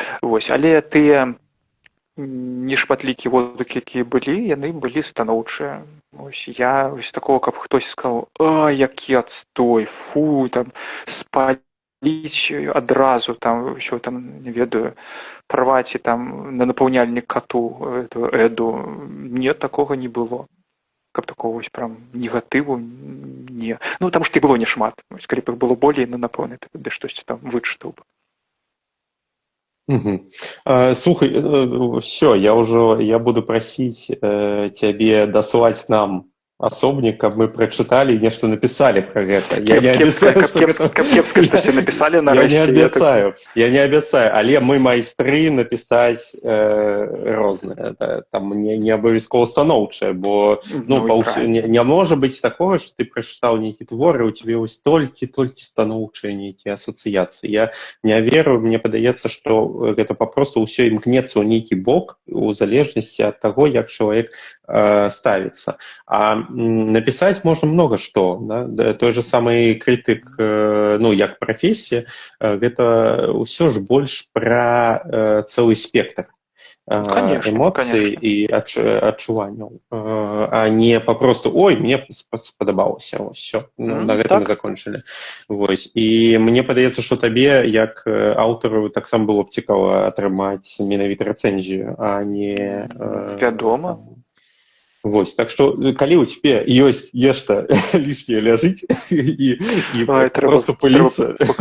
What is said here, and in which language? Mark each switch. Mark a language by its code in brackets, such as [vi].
[be] Вось, але тыя нешматлікія водгукі, якія былі, яны былі станоўчыя. Ось я вось такого, каб хтось сказаў: «А, які адстой, фу, там спаліць адразу, там ўсё там, не ведаю, парваць і там на напаўняльнік кату Эду». Не, такога не было. Каб такого вось прям негатыву не. Ну, таму што і было няшмат. Вось калі б іх было болей, ну, напэўна, ты штосьці там вычытаў бы. Слухай, [ru] все, я буду просить тебе дослать нам [be] асобнік, каб мы прачыталі і нешта напісалі пра гэта. Я не абяцаю, кепска, што все напісалі нарэшце. Я не абяцаю, але мы майстры напісаць розныя. Там не абавязкова станоўчае, бо не можа быць такога, што ты прачытаў нейкі твор, і ў цябе вось толькі станоўчыя нейкія асацыяцыі. Я не веру, мне падаецца, што гэта папросту ўсё імкнецца ў нейкі бок у залежнасці ад таго, як чалавек ставіцца. [ru] А написать можно много что. Да? Той же самый критык, ну, як профессия, это все ж больше про целый спектр эмоций и адчуванняў, а не попросту [be] «Ой, мне спадабалася». Все, на гэтым мы закончили. Вось. І мне падаецца, што табе, як аўтару, таксама было б цікава атрымаць менавіта рэцэнзію, а не... Вядома. Вось, так што, калі ў цябе ёсць нешта лішняе ляжыць і просто пыліцца,